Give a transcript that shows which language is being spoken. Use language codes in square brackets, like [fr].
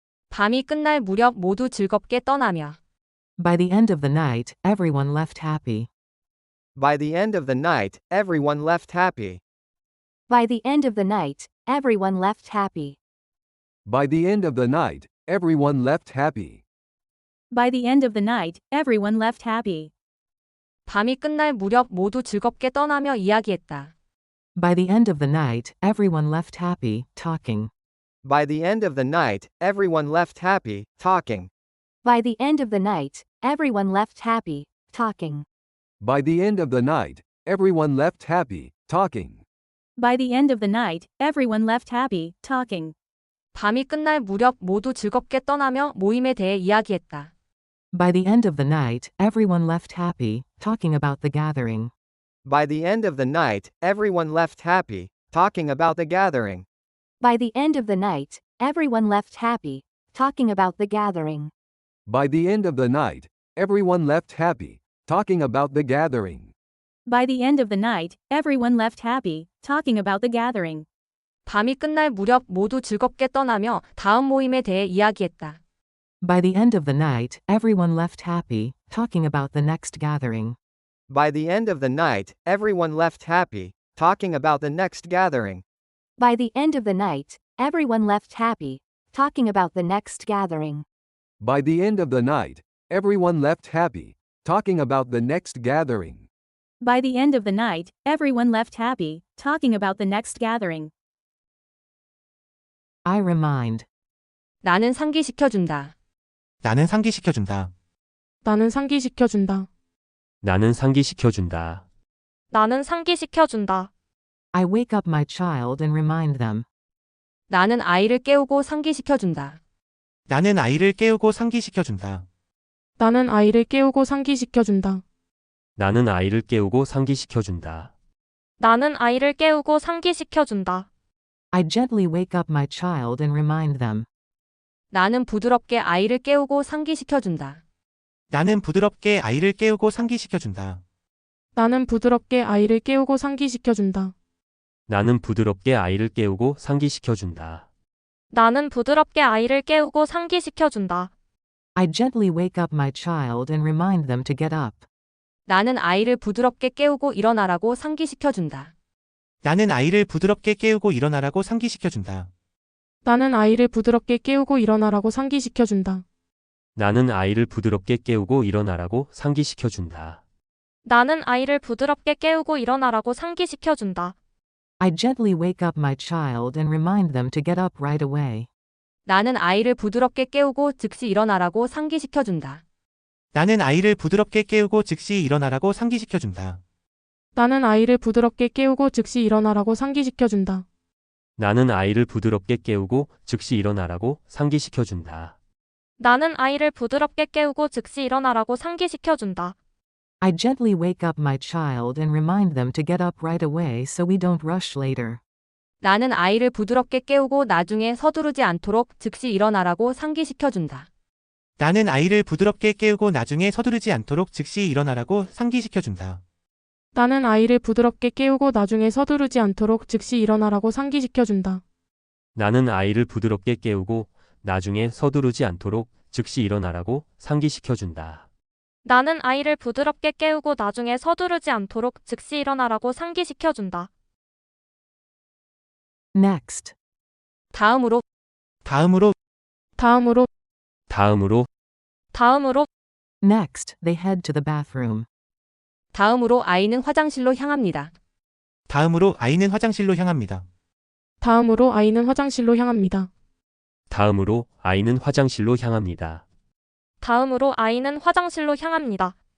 [ko] 밤이 끝날 무렵 모두 즐겁게 떠나며 [en] By the end of the night, everyone left happy. By the end of the night, everyone left happy. By the end of the night, everyone left happy. By the end of the night, everyone left happy. By the end of the night, everyone left happy. [ko] 밤이 끝날 무렵 모두 즐겁게 떠나며 이야기했다. [en] By the end of the night, everyone left happy, talking. By the end of the night, everyone left happy, talking. By the end of the night, everyone left happy, talking. By the end of the night, everyone left happy, talking. By the end of the night, everyone left happy, talking. [ko] 밤이 끝날 무렵 모두 즐겁게 떠나며 모임에 대해 이야기했다. [en] By the end of the night, everyone left happy, talking about the gathering. By the end of the night, everyone left happy, talking about the gathering. By the end of the night, everyone left happy, talking about the gathering. By the end of the night, everyone left happy, talking about the gathering. By the end of the night, everyone left happy, talking about the gathering. [ko] 밤이 끝날 무렵 모두 즐겁게 떠나며 다음 모임에 대해 이야기했다. [en] By the end of the night, everyone left happy, talking about the next gathering. By the end of the night, everyone left happy, talking about the next gathering. By the end of the night, everyone left happy, talking about the next gathering. By the end of the night, everyone left happy, talking about the next gathering. By the end of the night, everyone left happy, talking about the next gathering. I remind. [ko] 나는 상기시켜준다. 나는 상기시켜준다. 나는 상기시켜준다. 나는 상기시켜준다. 나는 상기시켜준다. [en] I wake up my child and remind them. [ko] 나는 아이를 깨우고 상기시켜준다. 나는 아이를 깨우고 상기시켜준다. 나는 아이를 깨우고 상기시켜준다. 나는 아이를 깨우고 상기시켜준다. 나는 아이를 깨우고 상기시켜준다. [en] I gently wake up my child and remind them. [ko] 나는 부드럽게 아이를 깨우고 상기시켜준다. 나는 부드럽게 아이를 깨우고 상기시켜준다. 나는 부드럽게 아이를 깨우고 상기시켜준다. 나는 부드럽게 아이를 깨우고 상기시켜준다. 나는 부드럽게 아이를 깨우고 상기시켜준다. [en] I gently wake up my child and remind them to get up. [ko] 나는 아이를 부드럽게 깨우고 일어나라고 상기시켜준다. 나는 아이를 부드럽게 깨우고 일어나라고 상기시켜준다. 나는 아이를 부드럽게 깨우고 일어나라고 상기시켜준다. 나는 아이를 부드럽게 깨우고 일어나라고 상기시켜준다. 나는 아이를 부드럽게 깨우고 일어나라고 상기시켜준다. [en] I gently wake up my child and remind them to get up right away. [ko] 나는 아이를 부드럽게 깨우고 즉시 일어나라고 상기시켜준다. 나는 아이를 부드럽게 깨우고 즉시 일어나라고 상기시켜준다. 나는 아이를 부드럽게 깨우고 즉시 일어나라고 상기시켜준다. 나는 아이를 부드럽게 깨우고 즉시 일어나라고 상기시켜준다. 나는 아이를 부드럽게 깨우고 즉시 일어나라고 상기시켜준다. [en] I gently wake up my child and remind them to get up right away so we don't rush later. [ko] 나는 아이를 부드럽게 깨우고 나중에 서두르지 않도록 즉시 일어나라고 상기시켜준다. 나는 아이를 부드럽게 깨우고 나중에 서두르지 않도록 즉시 일어나라고 상기시켜준다. 나는 아이를 부드럽게 깨우고 나중에 서두르지 않도록 즉시 일어나라고 상기시켜준다. 나는 아이를 부드럽게 깨우고 나중에 서두르지 않도록 즉시 일어나라고 상기시켜준다. 나는 아이를 부드럽게 깨우고 나중에 서두르지 않도록 즉시 일어나라고 상기시켜준다. [en] Next. [ko] 다음으로, 다음으로, 다음으로, 다음으로, 다음으로, [en] Next, they head to the bathroom. [ko] 다음으로 아이는 화장실로 향합니다. 다음으로 아이는 화장실로 향합니다. 다음으로 아이는 화장실로 향합니다. 다음으로 아이는 화장실로 향합니다. 다음으로 아이는 화장실로 향합니다.